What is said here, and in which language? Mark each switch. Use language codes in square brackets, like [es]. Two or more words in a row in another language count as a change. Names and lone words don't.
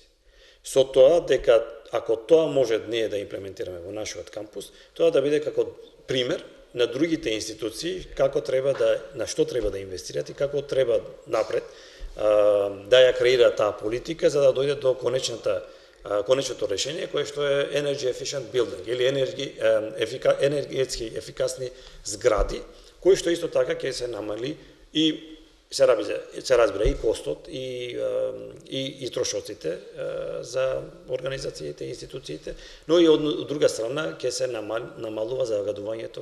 [mk] Со тоа дека ако тоа може ние да имплементираме во нашиот кампус, тоа да биде како пример на другите институции на што треба да инвестираат и како треба напред да ја креира таа политика за да дојде до конечното решение кое што е [en] energy efficient building [mk] или енергетски ефикасни згради, кои што исто така ќе се намали и се разбира и костот и трошоците за организациите и институциите, но и од друга страна ќе се намалува загадувањето.